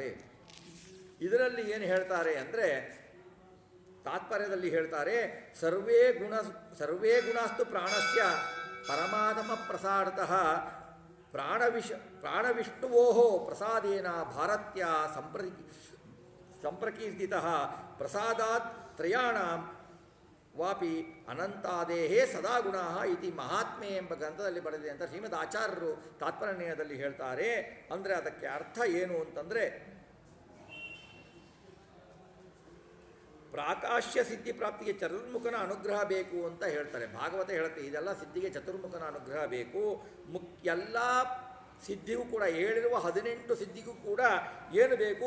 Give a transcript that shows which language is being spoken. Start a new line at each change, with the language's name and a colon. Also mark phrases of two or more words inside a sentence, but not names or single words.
Kannada: ಇದರಲ್ಲಿ ಏನು ಹೇಳ್ತಾರೆ ಅಂದರೆ ತಾತ್ಪರ್ಯದಲ್ಲಿ ಹೇಳ್ತಾರೆ,
Sanskrit: ಸರ್ವೇ ಗುಣಾಸ್ತು ಪ್ರಾಣಸ್ಯ ಪರಮಾತ್ಮ ಪ್ರಸಾದತಃ ಪ್ರಾಣವಿಷ್ಣುವೋ ಪ್ರಸಾದೇನ ಭಾರತ್ಯ ಸಂಪ್ರಕೀರ್ತಿತಃ ಪ್ರಸಾದಾತ್ ತ್ರಯಾಣಾಂ ವಾಪಿ ಅನಂತಾದೇಹೇ ಸದಾ ಗುಣಾ ಇತಿ
Kannada: ಮಹಾತ್ಮೆ ಎಂಬ ಗ್ರಂಥದಲ್ಲಿ ಬರೆದಿದೆ ಅಂತ ಶ್ರೀಮದ್ ಆಚಾರ್ಯರು ತಾತ್ಪರ್ಯದಲ್ಲಿ ಹೇಳ್ತಾರೆ. ಅಂದರೆ ಅದಕ್ಕೆ ಅರ್ಥ ಏನು ಅಂತಂದರೆ, ಪ್ರಾಕಾಶ್ಯ ಸಿದ್ಧಿ ಪ್ರಾಪ್ತಿಗೆ ಚತುರ್ಮುಖನ ಅನುಗ್ರಹ ಬೇಕು ಅಂತ ಹೇಳ್ತಾರೆ. ಭಾಗವತ ಹೇಳುತ್ತೆ ಇದೆಲ್ಲ ಸಿದ್ಧಿಗೆ ಚತುರ್ಮುಖನ ಅನುಗ್ರಹ ಬೇಕು. ಎಲ್ಲ ಸಿದ್ಧಿಗೂ ಕೂಡ, ಹೇಳಿರುವ 18 ಸಿದ್ಧಿಗೂ ಕೂಡ ಏನು ಬೇಕು?